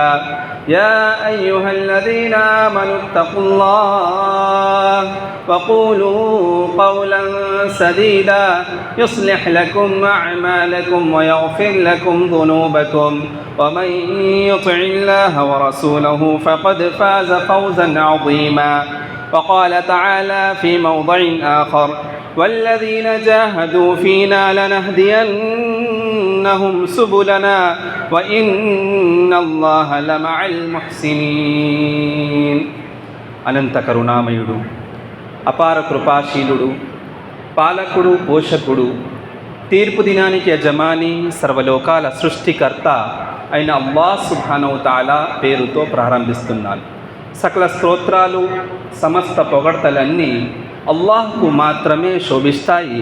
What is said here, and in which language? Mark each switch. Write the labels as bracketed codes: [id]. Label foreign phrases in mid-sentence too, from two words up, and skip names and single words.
[ar] يا أيها الذين آمنوا اتقوا الله وقولوا قولا سديدا يصلح لكم أعمالكم ويغفر لكم ذنوبكم ومن يطع الله ورسوله فقد فاز فوزا عظيما. وقال تعالى في موضع آخر والذين جاهدوا فينا لنهدينهم سبلنا وإن الله لمع المحسنين. [te] అనంత కరుణామయుడు, అపార కృపాశీలుడు, పాలకుడు, పోషకుడు, తీర్పు దినానికి యజమాని, సర్వలోకాల సృష్టికర్త అయిన అల్లాహ్ [ar] سبحانه وتعالى [te] పేరుతో ప్రారంభిస్తున్నాను. సకల స్తోత్రాలు, సమస్త పొగడ్తలన్నీ అల్లాహ్కు మాత్రమే శోభిస్తాయి.